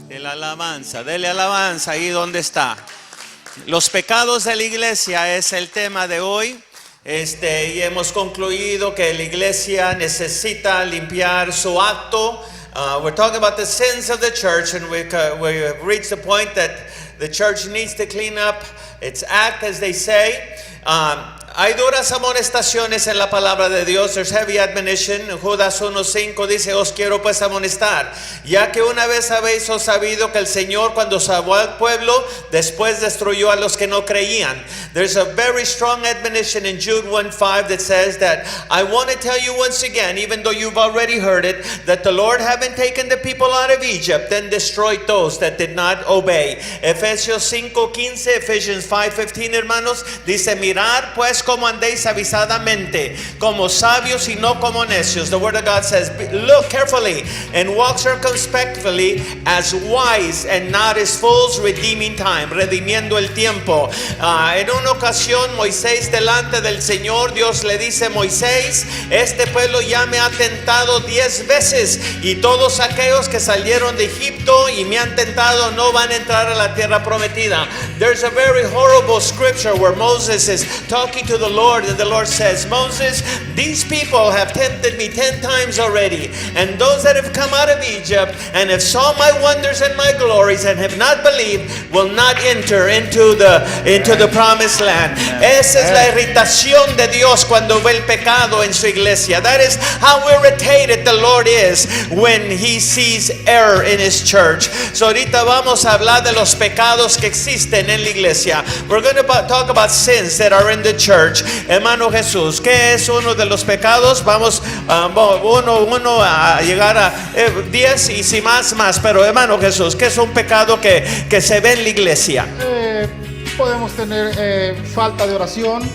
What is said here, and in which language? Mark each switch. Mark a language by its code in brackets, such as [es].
[es] Dele alabanza ahí donde está. Los pecados de la iglesia es el tema de hoy. Y hemos concluido que la iglesia necesita limpiar su acto. [en] We're talking about the sins of the church, and we have reached the point that the church needs to clean up its act, as they say. [es] Hay duras amonestaciones en la palabra de Dios. [en] There's heavy admonition. [es] Judas 1:5 dice: os quiero pues amonestar, ya que una vez habéis sabido que el Señor, cuando salvó al pueblo, después destruyó a los que no creían. [en] There's a very strong admonition in Jude 1:5 that says that I want to tell you once again, even though you've already heard it, that the Lord, having taken the people out of Egypt, then destroyed those that did not obey. [es] Efesios 5:15, Ephesians 5:15, hermanos, dice: mirad pues como andéis avisadamente, como sabios y no como necios. [en] The word of God says, look carefully and walk circumspectly as wise and not as fools, redeeming time, [es] redimiendo el tiempo. En una ocasión, Moisés delante del Señor, Dios le dice: Moisés, este pueblo ya me ha tentado 10 veces, y todos aquellos que salieron de Egipto y me han tentado no van a entrar a la tierra prometida. [en] There's a very horrible scripture where Moses is talking to the Lord, and the Lord says, Moses, these people have tempted me 10 times already, and those that have come out of Egypt and have saw my wonders and my glories and have not believed will not enter into the promised land. [es] Esa es la irritación de Dios cuando ve el pecado en su iglesia. [en] That is how irritated the Lord is when he sees error in his church. [es] So ahorita vamos a hablar de los pecados que existen en la iglesia. [en] We're going to talk about sins that are in the church. [es] Hermano Jesús, ¿qué es uno de los pecados? Vamos uno a llegar a 10 y si más, pero hermano Jesús, ¿qué es un pecado que se ve en la iglesia? Podemos tener falta de oración,